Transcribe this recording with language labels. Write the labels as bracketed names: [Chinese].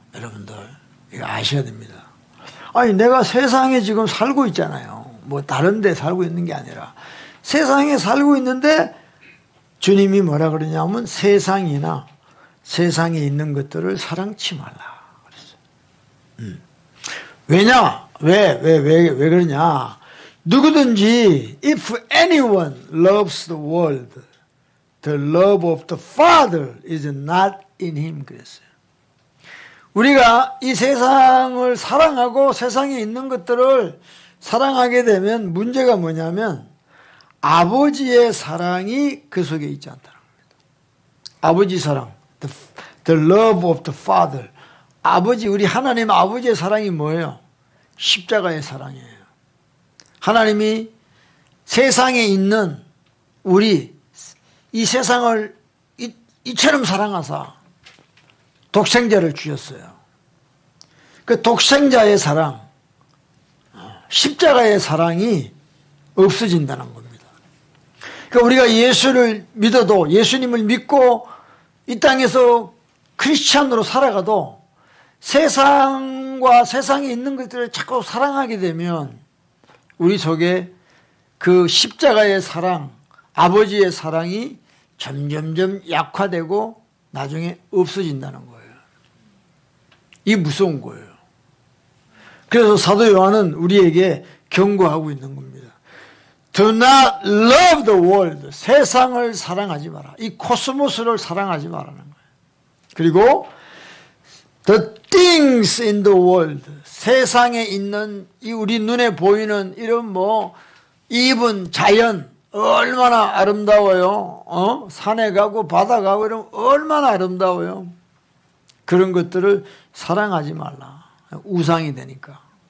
[Korean] 여러분들 이거 아셔야 됩니다. 아니 내가 세상에 지금 살고 있잖아요. 뭐 다른 데 살고 있는 게 아니라 세상에 살고 있는데 주님이 뭐라 그러냐면 세상이나 세상에 있는 것들을 사랑치 말라 그랬어요. 왜냐? 왜 그러냐? 누구든지 [English] if anyone loves the world, the love of the Father is not in him [Korean] 그랬어요. 우리가 이 세상을 사랑하고 세상에 있는 것들을 사랑하게 되면 문제가 뭐냐면 아버지의 사랑이 그 속에 있지 않다는 겁니다. 아버지 사랑, [English] the love of the Father. [Korean] 아버지, 우리 하나님 아버지의 사랑이 뭐예요? 십자가의 사랑이에요. 하나님이 세상에 있는 우리 이 세상을 이처럼 사랑하사 독생자를 주셨어요. 그 독생자의 사랑, 십자가의 사랑이 없어진다는 겁니다. 그러니까 우리가 예수를 믿어도, 예수님을 믿고 이 땅에서 크리스찬으로 살아가도 세상과 세상에 있는 것들을 자꾸 사랑하게 되면 우리 속에 그 십자가의 사랑, 아버지의 사랑이 점점점 약화되고 나중에 없어진다는 거예요. 이게 무서운 거예요. 그래서 사도 요한은 우리에게 경고하고 있는 겁니다. [English] Do not love the world. [Korean] 세상을 사랑하지 마라. 이 코스모스를 사랑하지 말라는 거예요. 그리고 [English] the things in the world. [Korean] 세상에 있는 이 우리 눈에 보이는 이런 입은 자연 얼마나 아름다워요. 산에 가고 바다 가고 이러면 얼마나 아름다워요. 그런 것들을 사랑하지 말라. 우상이 되니까.